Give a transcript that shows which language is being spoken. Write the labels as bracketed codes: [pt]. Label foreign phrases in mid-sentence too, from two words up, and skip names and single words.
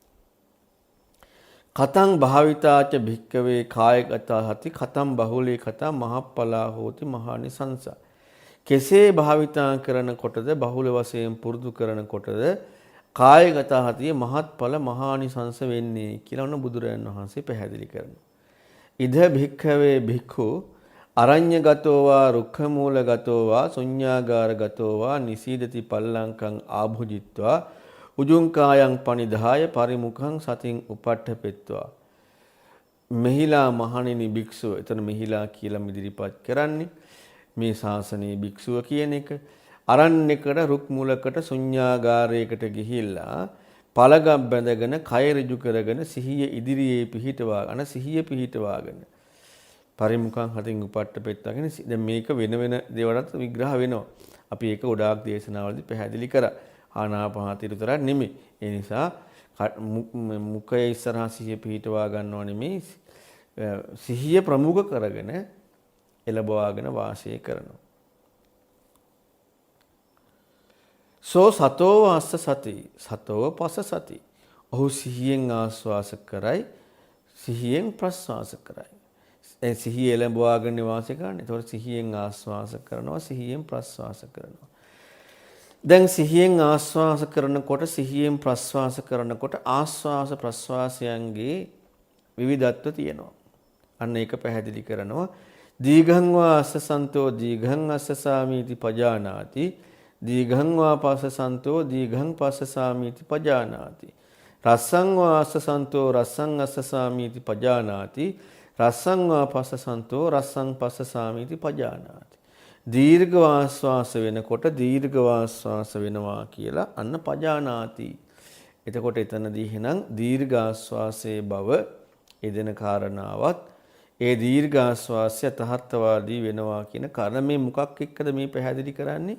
[pi] කතං භාවිතාච භික්කවේ කායගත හති කතං බහුලී කතා මහප්පලා හෝති මහානිසංස. [si] කෙසේ භාවිතා කරනකොටද බහුල වශයෙන් පුරුදු කරනකොටද කායගත හතිය මහත්ඵල මහානිසංස වෙන්නේ කියලා උන බුදුරජාණන් වහන්සේ පැහැදිලි කරනවා. [pi] ඉද භික්ඛවේ භික්ඛු අරඤ්‍යගතෝ වා රුක්ඛමූලගතෝ වා ශුඤ්ඤාගාරගතෝ වා නිසීදති පල්ලංකං ආභුජිත්වා උජුං කායං පනිදාය පරිමුඛං සතින් උපට්ඨපෙත්වා. [si] මෙහිලා මහණෙනි භික්ෂුව. එතන මෙහිලා කියලා ඉදිරිපත් කරන්නේ මේ ශාසනයේ භික්ෂුව කියන එක. අරණ්‍යකට රුක් මූලකට ශුඤ්ඤාගාරයකට ගිහිල්ලා පළගම් බැඳගෙන කය ඍජු කරගෙන සිහිය ඉදිරියේ පිහිටවාගෙන සිහිය පිහිටවාගෙන [pi] පරිමුඛං හතින් උපට්ඨපෙත්වාගෙන [si] දැන් මේක වෙන වෙන දේවල්ට විග්‍රහ වෙනවා. අපි ඒක ගොඩාක් දේශනාවලදී පැහැදිලි කරා. ආනාපානසතිය විතරක් නෙමෙයි. ඒ නිසා මුඛයේ ඉස්සරහා සිහිය පිහිටවා ගන්නව නෙමෙයි. සිහිය ප්‍රමුඛ කරගෙන එළබවාගෙන වාසය කරනවා. [pi] සෝ සතෝ වාස්ස සති සතෝ පස සති. [si] ඔහු සිහියෙන් ආස්වාස කරයි සිහියෙන් ප්‍රස්වාස කරයි. ඒ සිහිය එළඹවාගෙන වාසය කරන්නේ. ඒතකොට සිහියෙන් ආස්වාස කරනවා සිහියෙන් ප්‍රස්වාස කරනවා. දැන් සිහියෙන් ආස්වාස කරනකොට සිහියෙන් ප්‍රස්වාස කරනකොට ආස්වාස ප්‍රස්වාසයන්ගේ විවිධත්ව තියෙනවා. අන්න ඒක පැහැදිලි කරනවා. [pi] දීඝං වා අස්සසන්තෝ දීඝං අස්සසාමීති පජානාති දීඝං වා පස්සසන්තෝ දීඝං පස්සසාමීති පජානාති රස්සං වා අස්සසන්තෝ රස්සං අස්සසාමීති පජානාති රස්සං වා පස්සසන්තෝ රස්සං පස්සසාමීති පජානාති. [si] දීර්ඝ ආස්වාස වෙනකොට දීර්ඝ ආස්වාස වෙනවා කියලා අන්න පජානාති. එතකොට එතනදී එහෙනම් දීර්ඝ ආස්වාසයේ බව එදෙන කාරණාවත් ඒ දීර්ඝ ආස්වාසය තහත්වාදී වෙනවා කියන කාරණා මේ මොකක් එක්කද මේ පැහැදිලි කරන්නේ?